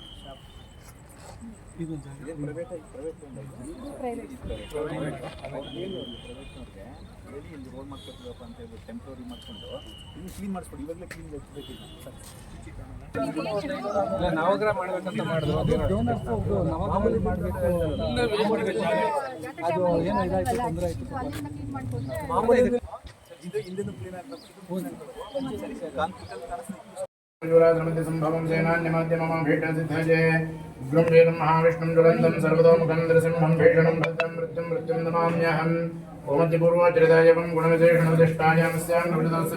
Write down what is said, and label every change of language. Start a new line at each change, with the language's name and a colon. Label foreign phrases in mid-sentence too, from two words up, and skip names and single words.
Kannada: ಇದು ಪ್ರೈವೇಟ್ ಹೇಳಿ ಇಲ್ಲಿ ರೋಡ್ ಮಾಡ್ಕೊತೀವಪ್ಪ ಅಂತ ಹೇಳಿ ಟೆಂಪ್ರರಿ ಮಾಡಿಕೊಂಡು ಇಲ್ಲಿ ಕ್ಲೀನ್ ಮಾಡಿಸ್ಕೊಡಿ. ಇವಾಗಲೇ ಕ್ಲೀನ್ ಬೇಕಿಲ್ಲ ನವಗ್ರಹ ಮಾಡ್ಬೇಕಂತ ಮಾಡಿದ್ರು ನವಗ್ರಹ ಮಾಡಬೇಕು ಅದು ಏನೋ ಇದಾಯ್ತು ತೊಂದರೆ ಆಯ್ತು ಮಾಮೂಲಿ ಇದು ಹಿಂದಿನ ಕ್ಲೀನ್
Sanskrit: संभवं सेनान्यमाध्यमं भेटसिद्धये उग्रं वेदं महाविष्णुं ज्वलन्तं सर्वतोमुखं नृसिंहं भीषणं भद्रं मृत्युं नमाम्यहम् ओमद्यपूर्वोच्चरितायवं गुणविशेषणविशिष्टायामस्यां नवजतस्य